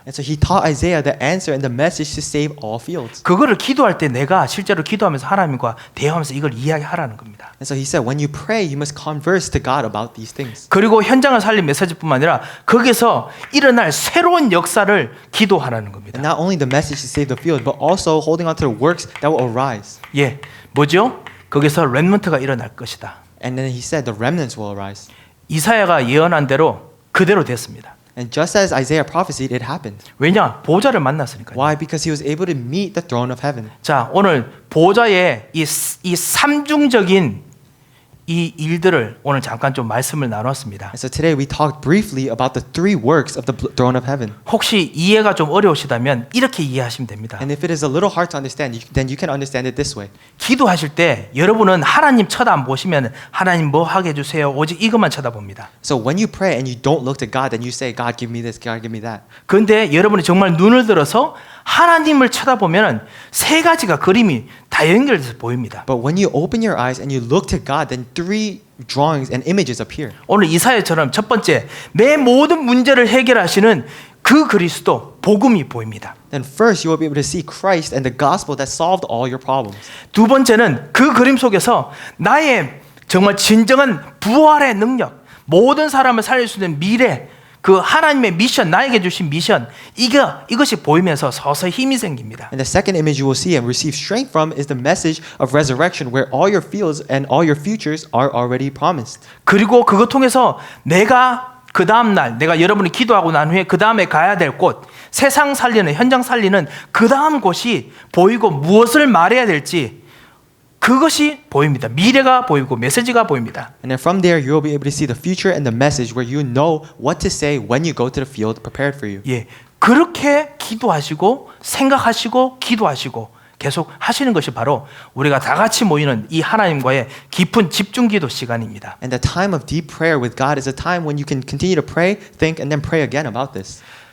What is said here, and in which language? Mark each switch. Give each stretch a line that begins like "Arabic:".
English: And so he taught Isaiah the answer and the message to save all fields.
Korean: 그거를 기도할 때 내가 실제로 기도하면서 하나님과 대화하면서 이걸 이야기하라는 겁니다.
English: And so he said, when you pray, you must converse to God about these things.
Korean: 그리고 현장을 살린 메시지뿐만 아니라 거기서 일어날 새로운 역사를 기도하라는 겁니다.
English: And not only the message to save the field, but also holding on to the works that will arise.
Korean: 예, 뭐죠? 거기서 렘넌트가 일어날 것이다.
English: And then he said, the remnants will arise.
Korean: 이사야가 예언한 대로 그대로 됐습니다.
English: And just as Isaiah prophesied, it happened.
Korean: 왜냐? 보호자를 만났으니까요.
English: Why? Because he was able to meet the throne of heaven.
Korean: 자, 오늘 보호자의 이 삼중적인 이 일들을 오늘 잠깐 좀 말씀을 나눴습니다.
English: And so today we talked briefly about the three works of the throne of heaven.
Korean: 혹시 이해가 좀 어려우시다면 이렇게 이해하시면 됩니다.
English: And if it is a little hard to understand, then you can understand it this way.
Korean: 기도하실 때 여러분은 하나님 쳐다 안 보시면 하나님 뭐 하게 해주세요. 오직 이것만 쳐다봅니다.
English: So when you pray and you don't look to God, then you say, God, give me this, God, give me that.
Korean: 그런데 여러분이 정말 눈을 들어서 하나님을 쳐다보면 세 가지가 그림이 다 연결돼서 보입니다.
English: But when you open your eyes and you look to God, then three drawings and images appear.
Korean: 오늘 이사야처럼 첫 번째 내 모든 문제를 해결하시는 그 그리스도 복음이 보입니다.
English: Then first you will be able to see Christ and the gospel that solved all your problems.
Korean: 두 번째는 그 그림 속에서 나의 정말 진정한 부활의 능력, 모든 사람을 살릴 수 있는 미래, 그 하나님의 미션, 나에게 주신 미션, 이것이 보이면서 서서히 힘이 생깁니다.
English: And the second image you will see and receive strength from is the message of resurrection, where all your fields and all your futures are already promised.
Korean: 그리고 그것 통해서 내가 그 다음 날, 내가 여러분이 기도하고 난 후에 그 다음에 가야 될 곳, 세상 살리는, 현장 살리는 그 다음 곳이 보이고 무엇을 말해야 될지 그것이 보입니다. 미래가 보이고 메시지가 보입니다.
English: And then from there you will be able to see the future and the message, where you know what to say when you go to the field prepared for you.
Korean: 예, 그렇게 기도하시고 생각하시고 기도하시고 계속 하시는 것이 바로 우리가 다 같이 모이는 이 하나님과의 깊은 집중기도 시간입니다.
English: And the time of deep prayer with God is a time when you can continue to pray, think, and then pray again about this.